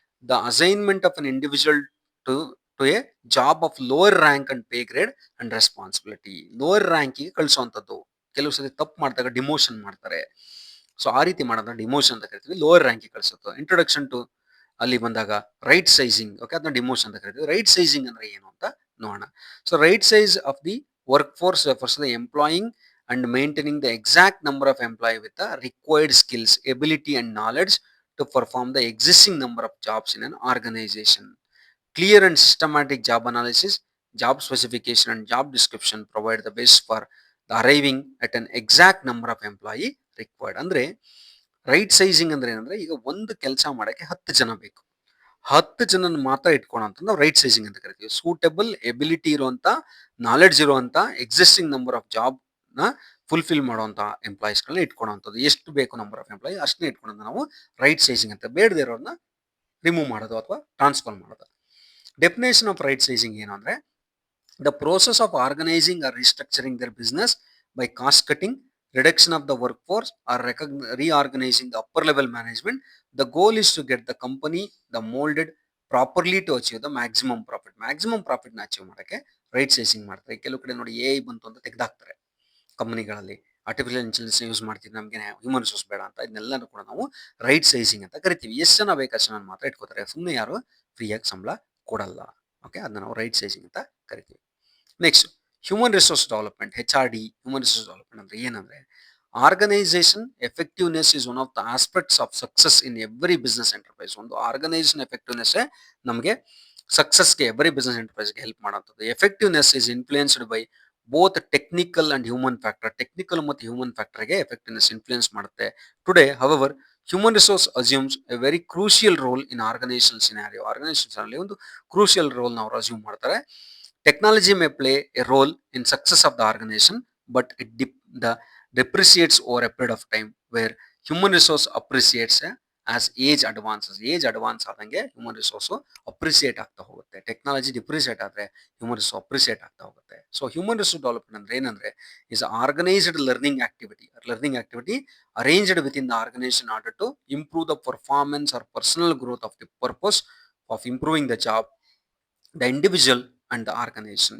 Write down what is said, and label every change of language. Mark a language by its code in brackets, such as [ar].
[en] The assignment of an individual to a job of lower rank and pay grade and responsibility. [kn] Lower ರ್ಯಾಂಕಿಗೆ ಕಳಿಸುವಂಥದ್ದು. ಕೆಲವು ಸರಿ ತಪ್ಪು ಮಾಡಿದಾಗ demotion ಮಾಡ್ತಾರೆ. So ಆ ರೀತಿ ಮಾಡೋದನ್ನ ಡಿಮೋಷನ್ ಅಂತ ಕರಿತೀವಿ. ಲೋವರ್ ರ್ಯಾಂಕಿಗೆ ಕಳಿಸೋದು. [en] introduction to [kn] ಅಲ್ಲಿ ಬಂದಾಗ ರೈಟ್ ಸೈಜಿಂಗ್, ಓಕೆ, ಅದನ್ನ ಡಿಮೋಷನ್ ಅಂತ ಕರಿತೀವಿ. ರೈಟ್ ಸೈಜಿಂಗ್ ಅಂದ್ರೆ ಏನು ಅಂತ ನೋಡೋಣ. [en] So right size of the work force refers the employing and maintaining the exact number of employee with the required skills, ability and knowledge to perform the existing number of jobs in an organization. Clear and systematic job analysis, job specification and job description provide the base for the arriving at an exact number of employee required. [kn] ಅಂದ್ರೆ right sizing ಅಂದ್ರೆ ಏನಂದ್ರೆ, ಈಗ ಒಂದು ಕೆಲಸ ಮಾಡಕ್ಕೆ 10 ಜನ ಬೇಕು, 10 ಜನನ ಮಾತ್ರ ಇಟ್ಕೊಳ್ಳೋಂತ ನಾವು ರೈಟ್ ಸೈಜಿಂಗ್ ಅಂತ ಕರಿತೀವಿ. ಸೂಟಬಲ್ ಎಬಿಲಿಟಿ ಇರುವಂತ, ನಾಲೆಡ್ಜ್ ಇರುವಂತ, ಎಕ್ಸಿಸ್ಟಿಂಗ್ ನಂಬರ್ ಆಫ್ ಜಾಬ್ ನ ಫುಲ್ಫಿಲ್ ಮಾಡುವಂತ ಎಂಪ್ಲಾಯೀಸ್ಗಳನ್ನ ಇಟ್ಕೊಳ್ಳೋಂಥದ್ದು. ಎಷ್ಟು ಬೇಕು ನಂಬರ್ ಆಫ್ ಎಂಪ್ಲಾಯಿ ಅಷ್ಟನ್ನೇ ಇಟ್ಕೊಳ್ಳೋದು ನಾವು ರೈಟ್ ಸೈಜಿಂಗ್ ಅಂತ. ಬೇಡದೇ ಇರೋದನ್ನ ರಿಮೂವ್ ಮಾಡೋದು ಅಥವಾ ಟ್ರಾನ್ಸ್ಫರ್ ಮಾಡೋದು. [en] definition of right sizing [kn] ಏನು ಅಂದ್ರೆ, [en] the process of organizing or restructuring their business by cost cutting, reduction of the workforce or reorganizing the upper level management. The goal is to get the company the molded properly to achieve the maximum profit. [kn] Maximum profit ನ achieve ಮಾಡಕ್ಕೆ right sizing ಮಾಡ್ತಾರೆ. ಕೆಲವು ಕಡೆ ನೋಡಿ A ಬಂತು ಅಂತ ತೆಗೆದಾಕ್ತಾರೆ ಕಂಪನಿಗಳಲ್ಲಿ. Artificial intelligence use ಮಾಡ್ತೀವಿ, ನಮಗೆ ಹ್ಯೂಮನ್ ರಿಸೋರ್ಸ್ ಬೇಡ ಅಂತ. ಇದನ್ನೆಲ್ಲನೂ ಕೂಡ ನಾವು ರೈಟ್ ಸೈಜಿಂಗ್ ಅಂತ ಕರಿತೀವಿ. ಎಷ್ಟು ಜನ ಬೇಕು ಅಷ್ಟು ಜನ ಮಾತ್ರ ಇಟ್ಕೋತಾರೆ, ಸುಮ್ಮನೆ ಯಾರು ಫ್ರೀಯಾಗಿ ಸಂಬಳ ಕೊಡಲ್ಲ. ಓಕೆ, ಅದನ್ನ ನಾವು ರೈಟ್ ಸೈಜಿಂಗ್ ಅಂತ ಕರಿತೀವಿ. Next, human resource development, HRD. [en] human resource development [kn] ಅಂದ್ರೆ ಏನಂದ್ರೆ, [en] Organisation effectiveness is one of the aspects of success in every business enterprise. [kn] ಒಂದು ಆರ್ಗನೈಸೇಷನ್ ಎಫೆಕ್ಟಿವ್ನೆಸ್ ನಮಗೆ ಸಕ್ಸಸ್ಗೆ, ಎವ್ರಿ ಬಿಸ್ನೆಸ್ ಎಂಟರ್ಪ್ರೈಸ್ಗೆ ಹೆಲ್ಪ್ ಮಾಡುವಂಥದ್ದು. [en] Effectiveness is influenced by both technical and human factor. [kn] Technical ಮತ್ತು human ಫ್ಯಾಕ್ಟರ್ಗೆ effectiveness influence ಮಾಡುತ್ತೆ. [en] Today our human resource assumes a very crucial role in organisation scenario. [kn] Organisation ಒಂದು crucial role ಅವರು assume ಮಾಡ್ತಾರೆ. [en] Technology may play a role in success of the organization, but it depreciates over a period of time, where human resource appreciates as age advances. [kn] Age advance ಆದಂಗೆ human resource appreciate ಆಗ್ತಾ ಹೋಗುತ್ತೆ. Technology depreciate ಆದ್ರೆ human resource appreciate ಆಗ್ತಾ ಹೋಗುತ್ತೆ. So human resource development ಅಂದ್ರೆ ಏನಂದ್ರೆ, [en] Is organised learning activity arranged within the organisation order to improve the performance or personal growth of the purpose of improving the job, the individual and the organisation.